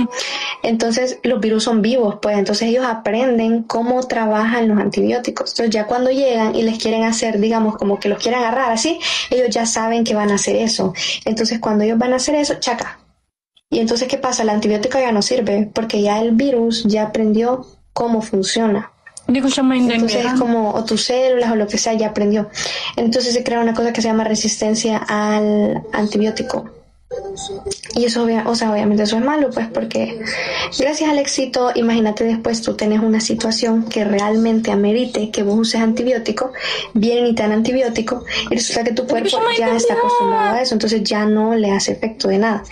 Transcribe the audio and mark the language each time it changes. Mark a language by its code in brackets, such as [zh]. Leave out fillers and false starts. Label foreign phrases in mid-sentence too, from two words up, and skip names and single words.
[es] Entonces, los virus son vivos, pues, entonces ellos aprenden cómo trabajan los antibióticos. Entonces, ya cuando llegan y les quieren hacer, digamos, como que los quieren agarrar así, ellos ya saben que van a hacer eso. Entonces, cuando ellos van a hacer eso, chaca. Y entonces, ¿qué pasa? El antibiótico ya no sirve, porque ya el virus ya aprendió cómo funciona. [tl] Hindi ko siya maintindihan. [es] Entonces es como, o tus células o lo que sea, ya aprendió. Entonces se crea una cosa que se llama resistencia al antibiótico. Y eso, o sea, obviamente eso es malo, pues, porque gracias al éxito, imagínate después tú tenés una situación que realmente amerite que vos uses antibiótico, vienen y te dan antibiótico, y resulta que tu cuerpo ya está acostumbrado a eso, entonces ya no le hace efecto de nada.